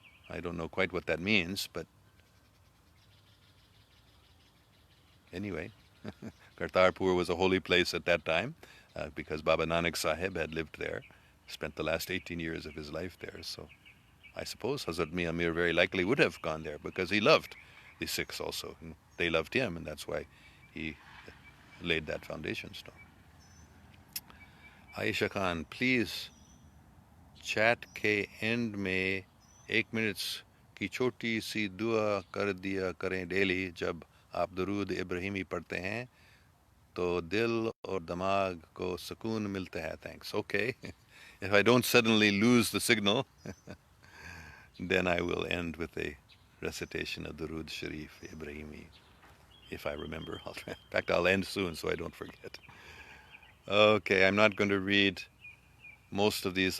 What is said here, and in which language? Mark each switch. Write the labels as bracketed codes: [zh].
[en] I don't know quite what that means, but anyway, Kartarpur was a holy place at that time, because Baba Nanak Sahib had lived there, spent the last 18 years of his life there. So I suppose Hazrat Mian Mir very likely would have gone there, because he loved the Sikhs also. And they loved him, and that's why he laid that foundation stone. [hi] Aisha Khan, please chat के end में 1 minute की छोटी सी दुआ कर दिया करें daily जब आप दरूद इब्राहिमी पढ़ते हैं तो दिल और दिमाग को सुकून मिलता है. [en] Thanks. Okay. If I don't suddenly lose the signal, then I will end with a recitation of Durud Sharif Ibrahimi, if I remember. In fact, I'll end soon so I don't forget. Okay, I'm not going to read most of these.